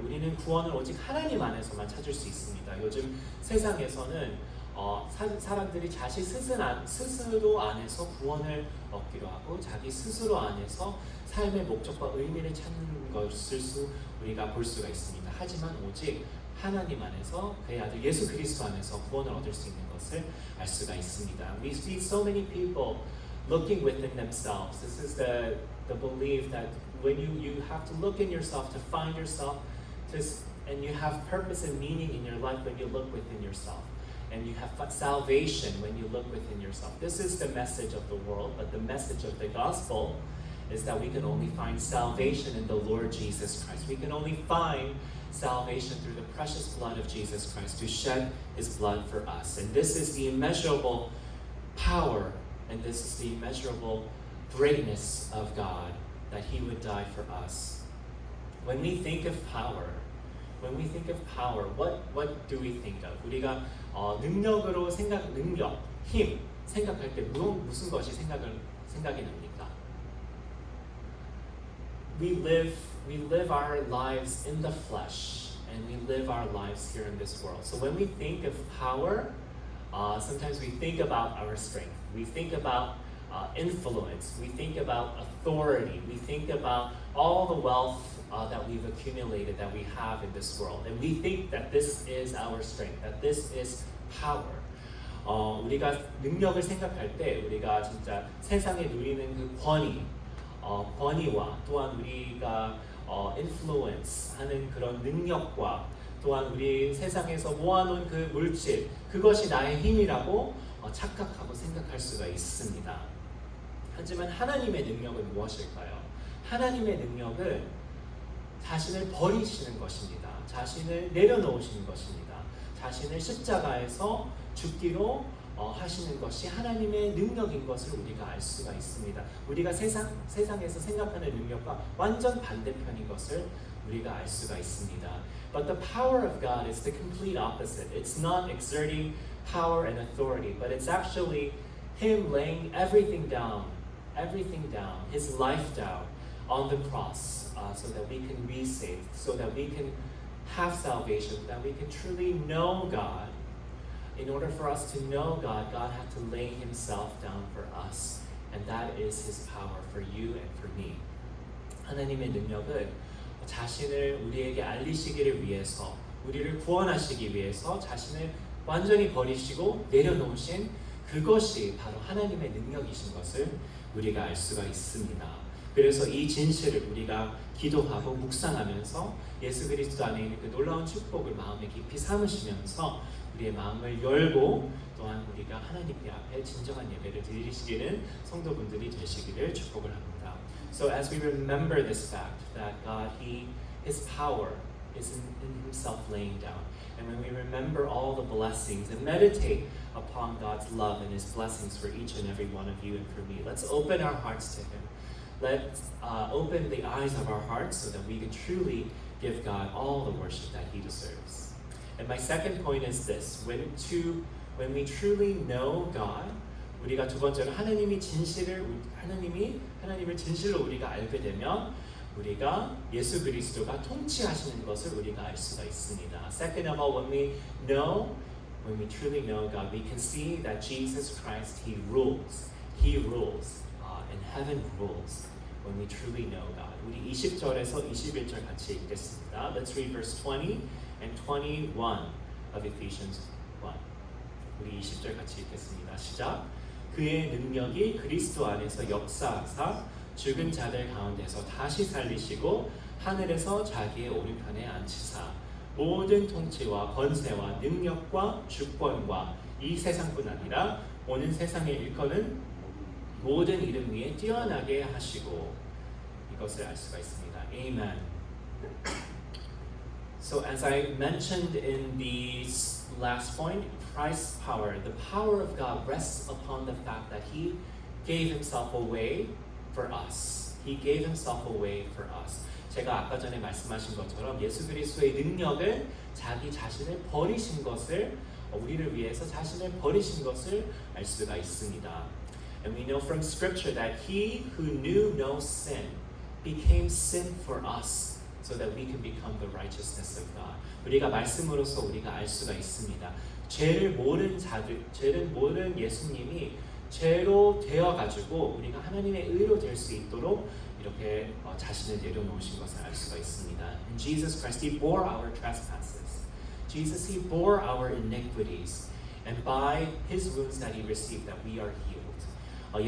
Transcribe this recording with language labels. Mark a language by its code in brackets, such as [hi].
[ko] 우리는 구원을 오직 하나님 안에서만 찾을 수 있습니다. 요즘 세상에서는 사람들이 자기 스스로 안에서 구원을 얻기로 하고 자기 스스로 안에서 삶의 목적과 의미를 찾는 것을 우리가 볼 수가 있습니다. 하지만 오직 하나님 안에서 그의 아들 예수 그리스도 안에서 구원을 얻을 수 있는 것을 알 수가 있습니다. [en] We see so many people looking within themselves. This is the belief that when you have to look in yourself to find yourself, and you have purpose and meaning in your life when you look within yourself. And you have salvation when you look within yourself. This is the message of the world, but the message of the gospel is that we can only find salvation in the Lord Jesus Christ. We can only find salvation through the precious blood of Jesus Christ, who shed His blood for us. And this is the immeasurable power, and this is the immeasurable greatness of God, that He would die for us. When we think of power, what do we think of? [ko] 우리가 능력으로 능력, 힘 생각할 때 무슨 것이 생각이 납니까? [en] We live our lives in the flesh, and we live our lives here in this world. So when we think of power, sometimes we think about our strength. We think about influence. We think about authority. We think about all the wealth that we've accumulated, that we have in this world. And we think that this is our strength, that this is power. [ko] 우리가 능력을 생각할 때 우리가 진짜 세상에 누리는 그 권위와 또한 우리가 influence 하는 그런 능력과 또한 우리 세상에서 모아놓은 그 물질, 그것이 나의 힘이라고 착각하고 생각할 수가 있습니다. 하지만 하나님의 능력은 무엇일까요? 하나님의 능력은 자신을 버리시는 것입니다. 자신을 내려놓으시는 것입니다. 자신을 십자가에서 죽기로 하시는 것이 하나님의 능력인 것을 우리가 알 수가 있습니다. 우리가 세상에서 생각하는 능력과 완전 반대편인 것을 우리가 알 수가 있습니다. [en] But the power of God is the complete opposite. It's not exerting power and authority, but it's actually Him laying everything down, His life down on the cross, so that we can be saved, so that we can have salvation, that we can truly know God. In order for us to know God, God had to lay Himself down for us, and that is His power for you and for me. [ko] 하나님의 능력은 자신을 우리에게 알리시기를 위해서, 우리를 구원하시기 위해서 자신을 완전히 버리시고 내려놓으신 그것이 바로 하나님의 능력이신 것을 우리가 알 수가 있습니다. 그래서 이 진실을 우리가 기도하고 묵상하면서 예수 그리스도 안에 있는 그 놀라운 축복을 마음에 깊이 삼으시면서 우리의 마음을 열고 또한 우리가 하나님 앞에 진정한 예배를 드리시기는 성도분들이 되시기를 축복을 합니다. [en] So as we remember this fact that God, His power is in Himself laying down, and when we remember all the blessings and meditate upon God's love and His blessings for each and every one of you and for me, let's open our hearts to Him. Let's open the eyes of our hearts so that we can truly give God all the worship that He deserves. And my second point is this: when we truly know God, [ko] 우리가 두 번째로 하나님을 진실로 우리가 알게 되면 우리가 예수 그리스도가 통치하시는 것을 우리가 알 수가 있습니다. [en] Second of all, when we truly know God, we can see that Jesus Christ, He rules, and heaven rules. When we truly know God. [ko] 우리 20절에서 21절 같이 읽겠습니다. [en] Let's read verse 20 and 21 of Ephesians 1. [ko] 우리 20절 같이 읽겠습니다. 시작. 그의 능력이 그리스도 안에서 역사하사 죽은 자들 가운데서 다시 살리시고 하늘에서 자기의 오른편에 앉히사 모든 통치와 권세와 능력과 주권과 이 세상뿐 아니라 오는 세상에 일컫는 모든 이름 위에 뛰어나게 하시고 이것을 알 수가 있습니다. [en] Amen. So as I mentioned in the last point, Christ's power, the power of God rests upon the fact that He gave Himself away for us. He gave Himself away for us. [ko] 제가 아까 전에 말씀하신 것처럼 예수 그리스도의 능력은 자기 자신을 버리신 것을, 우리를 위해서 자신을 버리신 것을 알 수가 있습니다. [en] And we know from Scripture that He who knew no sin became sin for us so that we can become the righteousness of God. [ko] 우리가 말씀으로써 우리가 알 수가 있습니다. 죄를 모르는 예수님이 죄로 되어가지고 우리가 하나님의 의로 될 수 있도록 이렇게 자신을 내려놓으신 것을 알 수가 있습니다. [en] And Jesus Christ, He bore our trespasses. Jesus, He bore our iniquities. And by His wounds that He received, that we are healed.